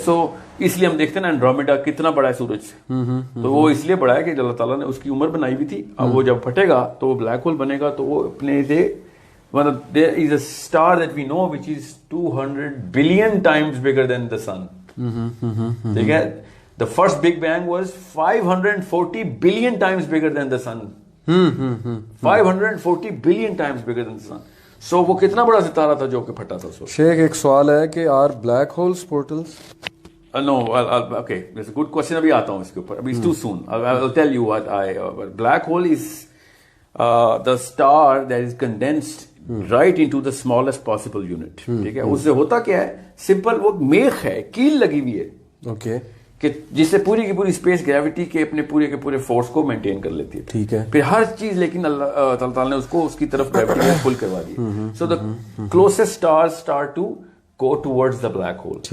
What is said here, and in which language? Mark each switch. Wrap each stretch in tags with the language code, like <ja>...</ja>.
<ur>سو اس لیے ہم دیکھتے ہیں نا اینڈرومیڈا کتنا بڑا ہے سورج سے, تو وہ اس لیے بڑا ہے کہ اللہ تعالیٰ نے اس کی عمر بنائی ہوئی تھی. اب وہ جب پھٹے گا تو وہ بلیک ہول بنے گا, تو وہ اپنے سے</ur> <en>there is a star that we know which is 200 billion times bigger than the sun.</en> <ur>ٹھیک ہے.</ur> <en>The first Big Bang was 540 billion times bigger than the sun. 540 billion times bigger than the sun.</en> <ur>So وہ کتنا بڑا ستارہ تھا جو کہ پھٹا تھا. شیخ ایک سوال ہے کہ</ur> <en>Are black holes portals? No, okay, that's a good question.</en> <ur>ابھی آتا ہوں اس کے اوپر, ابھی</ur> <en>it's too soon. I'll tell you what black hole is the star that is condensed right into the smallest possible unit.</en> <ur>ٹھیک ہے. اس سے ہوتا کیا ہے, سمپل وہ میخ ہے, کیل لگی ہوئی ہے, اوکے, کہ جس سے پوری کی پوری اسپیس گریوٹی کے اپنے پورے کے پورے فورس کو مینٹین کر لیتی ہے. ٹھیک ہے. پھر ہر چیز لیکن اللہ تعالیٰ نے اس کو اس کی طرف گریوٹی میں پل کروا دی.</ur> <en>So the closest stars start to go towards the black hole.</en>